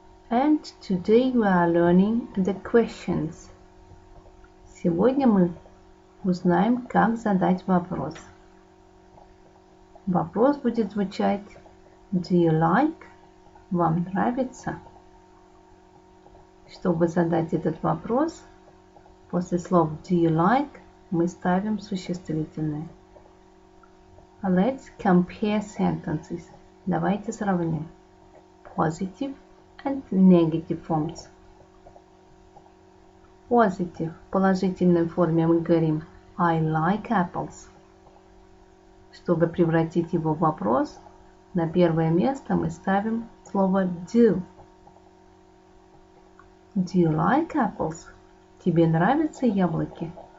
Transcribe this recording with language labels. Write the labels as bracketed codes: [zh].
[en] And today we are learning the questions. [ru] Сегодня мы узнаем, как задать вопрос. Вопрос будет звучать [en] Do you like? [ru] Вам нравится? Чтобы задать этот вопрос, после слов [en] Do you like [ru] мы ставим существительное. [en] Let's compare sentences. [ru] Давайте сравним. [en] Positive and negative forms. Positive. [ru] В положительной форме мы говорим [en] I like apples. [ru] Чтобы превратить его в вопрос, на первое место мы ставим слово do. [en] Do you like apples? [ru] Тебе нравятся яблоки?